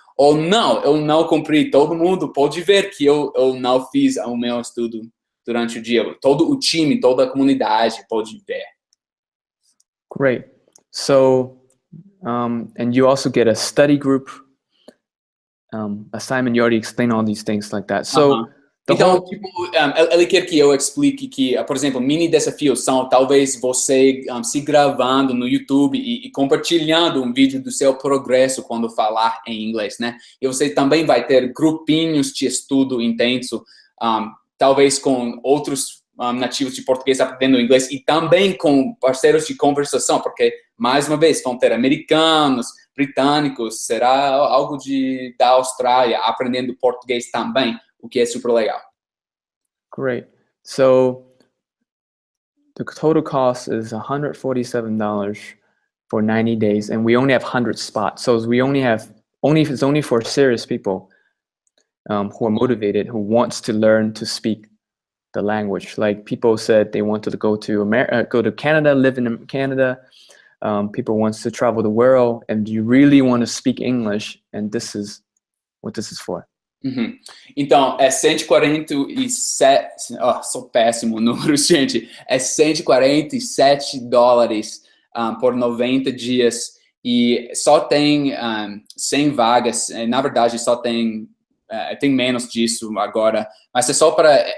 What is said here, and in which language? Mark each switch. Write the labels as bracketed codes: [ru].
[pt] Ou não, eu não cumpri. Todo mundo pode ver que eu não fiz o meu estudo durante o dia. Todo o time, toda a comunidade pode ver. [en] Great. So, and you also get a study group assignment. You already explained all these things like that. So, [pt] então, tipo, ele quer que eu explique que, por exemplo, mini desafios são talvez você se gravando no YouTube e compartilhando um vídeo do seu progresso quando falar em inglês, né? E você também vai ter grupinhos de estudo intenso, talvez com outros nativos de português aprendendo inglês e também com parceiros de conversação, porque, mais uma vez, vão ter americanos, britânicos, será algo da Austrália aprendendo português também, o que é super legal. [en] Great. So the total cost is $147 for 90 days, and we only have 100 spots. So we it's only for serious people who are motivated, who wants to learn to speak the language. Like people said they wanted to go to Canada, live in Canada. People wants to travel the world, and you really want to speak English, and this is what this is for. [pt] Então, é 147... sou péssimo números, gente. É $147 por 90 dias e só tem 100 vagas. Na verdade, só tem menos disso agora. Mas é só para...